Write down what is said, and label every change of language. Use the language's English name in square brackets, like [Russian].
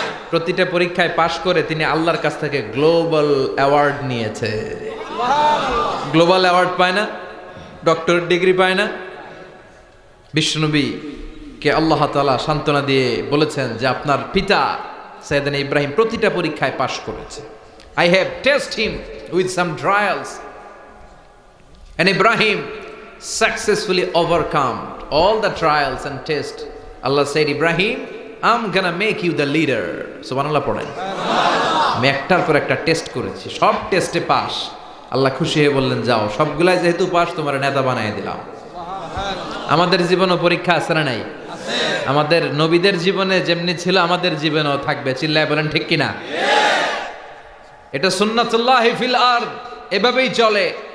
[Bangla] প্রতিটা পরীক্ষায় পাশ করে তিনি আল্লাহর কাছ থেকে গ্লোবাল অ্যাওয়ার্ড নিয়েছে। গ্লোবাল অ্যাওয়ার্ড পায় না? ডক্টরেট ডিগ্রি পায় না? বিশ্বনবী কে আল্লাহ তাআলা সান্ত্বনা দিয়ে বলেছেন যে আপনার পিতা সাইয়েদনা ইব্রাহিম প্রতিটা পরীক্ষায় পাশ করেছে। [English] I have tested him with some trials and Ibrahim successfully overcome all the trials and tests. Allah said, Ibrahim, I'm gonna make you the leader. [Bangla] সুবহানাল্লাহ পড়েন। আমি একটার পর একটা টেস্ট করেছি, সব টেস্টে পাস। আল্লাহ খুশি হয়ে বললেন যাও, সবগুলাই যেহেতু পাস তোমার নেতা বানিয়ে দিলাম। আমাদের জীবনও পরীক্ষা আছে না নাই? আমাদের নবীদের জীবনে যেমনি ছিল আমাদের জীবনেও থাকবে। চিল্লায় বলেন ঠিক কিনা? এটা [Arabic] সুন্নাতুল্লাহি ফিল আরদ, [Bangla] এভাবেই চলে।